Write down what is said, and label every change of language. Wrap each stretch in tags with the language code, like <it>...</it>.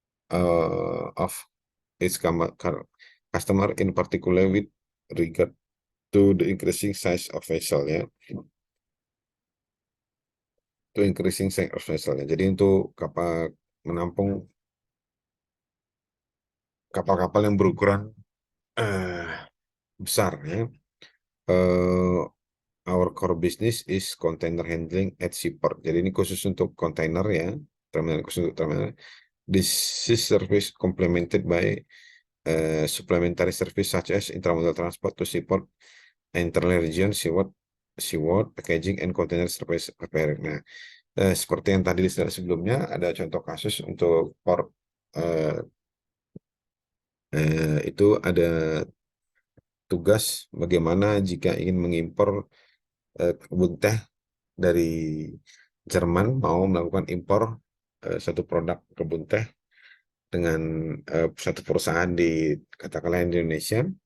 <en>of its customer, in particular with regard to the increasing size of vessel ya, to increasing size of vessel ya.</en> <id>Jadi untuk kapal menampung kapal-kapal yang berukuran eh, besar ya.</id> <en>Uh, our core business is container handling at seaport.</en> <id>Jadi ini khusus untuk kontainer ya, terminal khusus untuk terminal.</id> <en>This is service complemented by supplementary service such as intermodal transport to seaport, internal region, seaworld, packaging, and container service repairing.</en> <id>Nah, seperti yang tadi disebut sebelumnya, ada contoh kasus untuk port itu ada tugas bagaimana jika ingin mengimpor kebun teh dari Jerman, mau melakukan impor satu produk kebun teh dengan satu perusahaan di katakanlah Indonesia.</id>